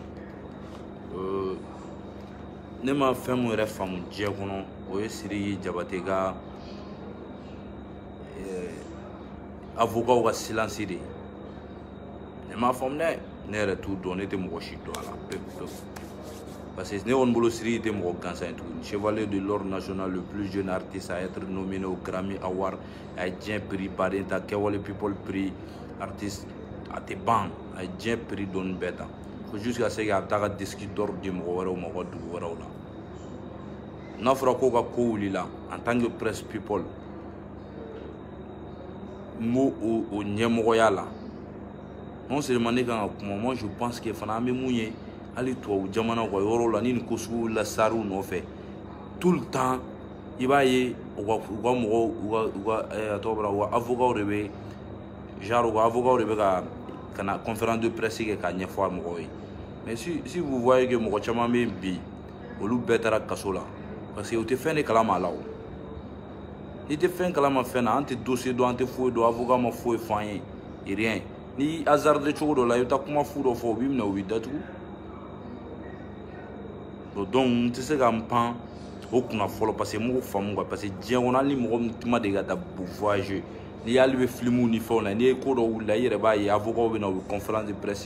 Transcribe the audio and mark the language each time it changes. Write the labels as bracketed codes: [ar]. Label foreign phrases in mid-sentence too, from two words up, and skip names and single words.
[bm] ne ma fɛn mun yɛrɛ faamu diɲɛ kɔnɔ o ye Sidiki Jabate ka avocat ka silence de ne m'a faamu dɛ ne yɛrɛ t'u dɔn ne tɛ mɔgɔ si dɔn a la pewu parce que ne kɔni bolo Sidiki tɛ mɔgɔ gansan ye tuguni [fr] chevalier de l'ordre national le plus jeune artiste à être nominé au Grammy Award [bm] a ye diɲɛ prix baden ta Kɛwale People prix artiste a tɛ ban a ye diɲɛ prix dɔɔni bɛɛ ta fo [fr] jusqu'à ce que [bm] a bɛ taa ka disque d'or di mɔgɔ wɛrɛw ma u ka dugu wɛrɛw la n'a fɔra ko ka ko wulila [fr] en tant que presse people [bm] n b'o o ɲɛmɔgɔya la [fr] non seulement [bm] ne kan ka kuma [fr] moi je pense que [bm] fana an bɛ mun ye hali tubabu jamana ka yɔrɔ la ni nin ko sugu wulila sariw nɔfɛ [fr] tout le temps [bm] i b'a ye u ka mɔgɔw u ka a tɔgɔ bɔra u ka avocat de bɛ genre u ka avocat de bɛ ka na [fr] conférence de presse [bm] kɛ k'a ɲɛfɔ a mɔgɔw ye [fr] mais si vous voyez que [bm] mɔgɔ caman bɛ bi olu bɛɛ taara kaso la [fr] parce que [bm] u tɛ fɛn de kalama a la o n'i tɛ fɛn kalama fɛn na an tɛ dossier dɔn an tɛ foyi dɔn avocat ma foyi fɔ an ye rien ni hasardé cogo dɔ la i bɛ taa kuma fu dɔ fɔ u b'i minɛ u b'i datugu donc n tɛ se ka n pan o kunna fɔlɔ [fr] parce que [bm] n m'o faamu quoi [fr] parce que [bm] diɲɛ kɔnɔ hali ni mɔgɔ min ma deli ka taa voyager n'i y'ale bɛ filimuw ni fɛnw la n'i ye ko dɔ wulila i yɛrɛ b'a ye avocat bɛ na u bɛ [fr] conférence de presse